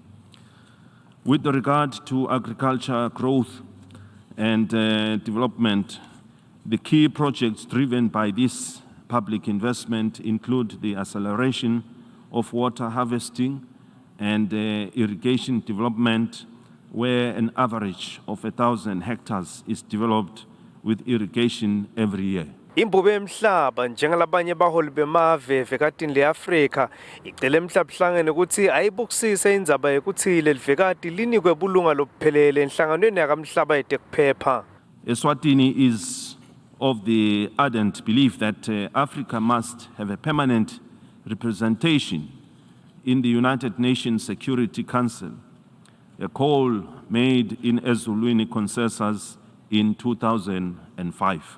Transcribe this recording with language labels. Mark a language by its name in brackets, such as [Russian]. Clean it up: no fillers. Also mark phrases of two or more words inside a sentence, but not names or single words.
[English] With regard to agriculture growth and development, the key projects driven by this public investment include the acceleration of water harvesting and irrigation development, where an average of 1,000 hectares is developed with irrigation every year. [Swati] Imbube emhlaba njengalabanye baholi bemave vekatini leAfrika icele emhlaba hlangene ukuthi ayibukisise indzaba yekuthi lelivekati linikwe bulunga lobuphelele enhlanganweni yakamhlaba yetekuphepha. [English] Eswatini is of the ardent belief that Africa must have a permanent representation in the United Nations Security Council, a call made in Eswatini consensus in 2005.